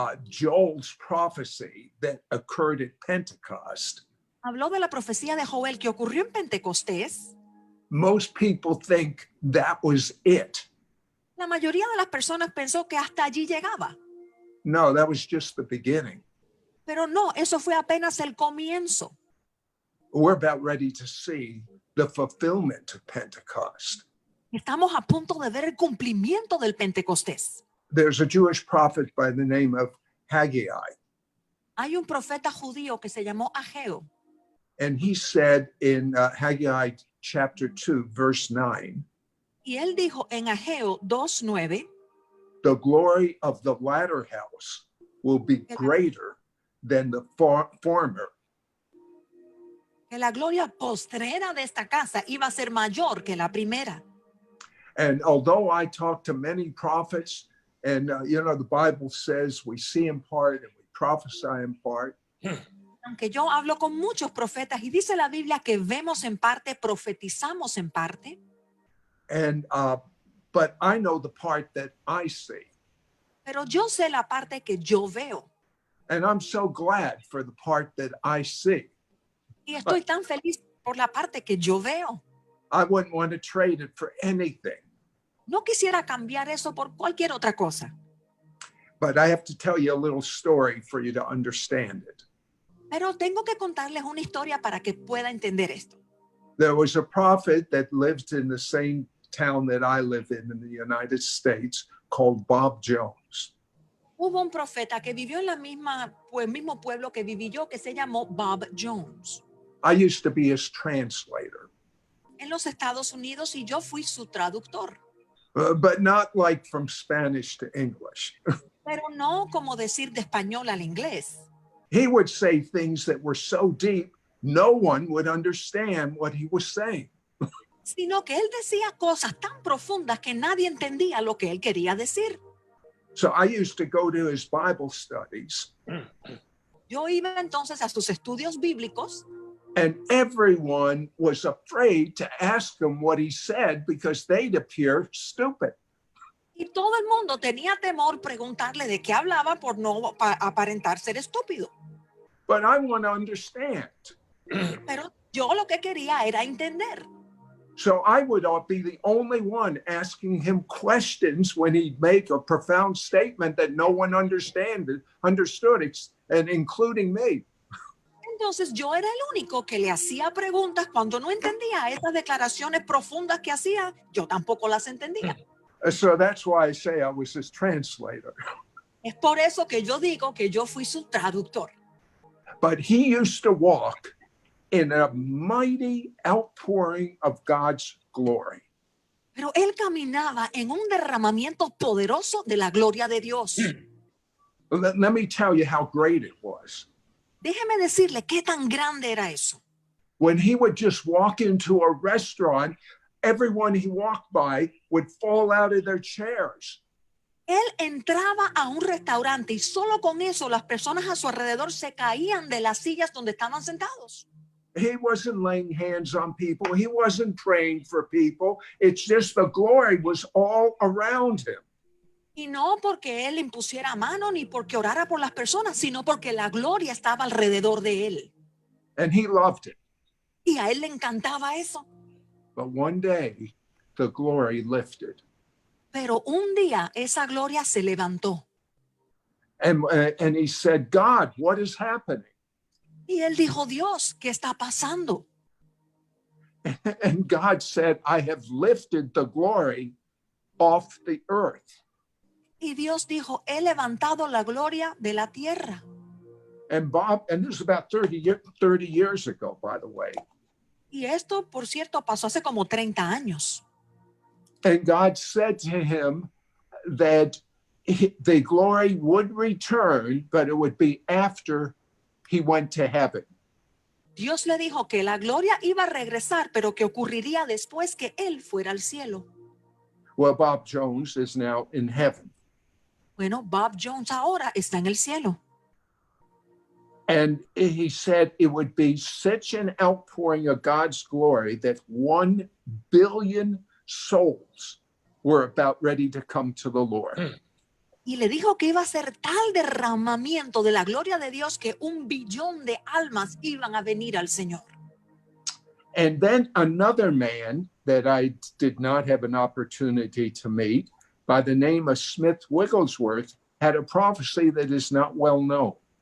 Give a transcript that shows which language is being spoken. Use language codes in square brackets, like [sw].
[en] Joel's prophecy that occurred at Pentecost, [es] habló de la profecía de Joel que ocurrió en Pentecostés, [en] most people think that was it. [es] la mayoría de las personas pensó que hasta allí llegaba. [en] No, that was just the beginning. [es] Pero no, eso fue apenas el comienzo. [en] We're about ready to see the fulfillment of Pentecost. [es] Estamos a punto de ver el cumplimiento del Pentecostés. [en] There's a Jewish prophet by the name of Haggai, [es] Hay un profeta judío que se llamó Ageo, [en] and he said in Haggai chapter 2, verse 9, [es] y él dijo en Ageo 2:9 [en] the glory of the latter house will be greater than the former. [es] que la gloria postrera de esta casa iba a ser mayor que la primera. [en] And although I talk to many prophets, and the Bible says we see in part and we prophesy in part, [es] Aunque yo hablo con muchos profetas y dice la Biblia que vemos en parte, profetizamos en parte, [en] and but I know the part that I see. [es] pero yo sé la parte que yo veo. [en] And I'm so glad for the part that I see. [es] Y estoy tan feliz por la parte que yo veo. [en] I wouldn't want to trade it for anything. [es] No quisiera cambiar eso por cualquier otra cosa. [en] But I have to tell you a little story for you to understand it. [es] Pero tengo que contarles una historia para que pueda entender esto. [en] There was a prophet that lived in the same town that I live in the United States called Bob Jones. [es] Hubo un profeta que vivió en el mismo pueblo que viví yo, que se llamó Bob Jones, [en] I used to be his translator, [es] en los Estados Unidos, y yo fui su traductor. [en] but not like from Spanish to English. [es] Pero no como decir de español al inglés. [en] He would say things that were so deep, no one would understand what he was saying. [es] Sino que él decía cosas tan profundas que nadie entendía lo que él quería decir. [en] So I used to go to his Bible studies, [es] Yo iba entonces a sus estudios bíblicos [en] and everyone was afraid to ask him what he said because they'd appear stupid. [es] y todo el mundo tenía temor preguntarle de qué hablaba por no aparentar ser estúpido. [en] But I want to understand. [es] Pero yo lo que quería era entender. [en] So I would be the only one asking him questions when he'd make a profound statement that no one understood, and including me. [es] Entonces yo era el único que le hacía preguntas cuando no entendía esas declaraciones profundas que hacía. Yo tampoco las entendía. [en] So that's why I say I was his translator. [es] Es por eso que yo digo que yo fui su traductor. [en] But he used to walk in a mighty outpouring of God's glory. [es] Pero él caminaba en un derramamiento poderoso de la gloria de Dios. [en] Let me tell you how great it was. [es] Déjeme decirle qué tan grande era eso. [en] When he would just walk into a restaurant, everyone he walked by would fall out of their chairs. [es] Él entraba a un restaurante y solo con eso las personas a su alrededor se caían de las sillas donde estaban sentados. [en] He wasn't laying hands on people. He wasn't praying for people. It's just the glory was all around him. [es] Y no porque él impusiera mano ni porque orara por las personas, sino porque la gloria estaba alrededor de él. [en] And he loved it. [es] Y a él le encantaba eso. [en] But one day, the glory lifted. [es] Pero un día esa gloria se levantó. [en] And he said, God, what is happening? [es] Y él dijo, Dios, ¿qué está pasando? [en] And God said, I have lifted the glory off the earth. [es] Y Dios dijo, he levantado la gloria de la tierra. [en] And this is about 30 years ago, by the way. [es] Y esto, por cierto, pasó hace como 30 años. [en] And God said to him that the glory would return, but it would be after he went to heaven. [es] Dios le dijo que la gloria iba a regresar, pero que ocurriría después que él fuera al cielo. [en] Well, Bob Jones is now in heaven. [es] Bueno, Bob Jones ahora está en el cielo. [en] And he said it would be such an outpouring of God's glory that 1 billion souls were about ready to come to the Lord. [es] Y le dijo que iba a ser tal derramamiento de la gloria de Dios que 1 billón de almas iban a venir al Señor. [en] And then another man that I did not have an opportunity to meet by the name of Smith Wigglesworth had a prophecy that is not well known.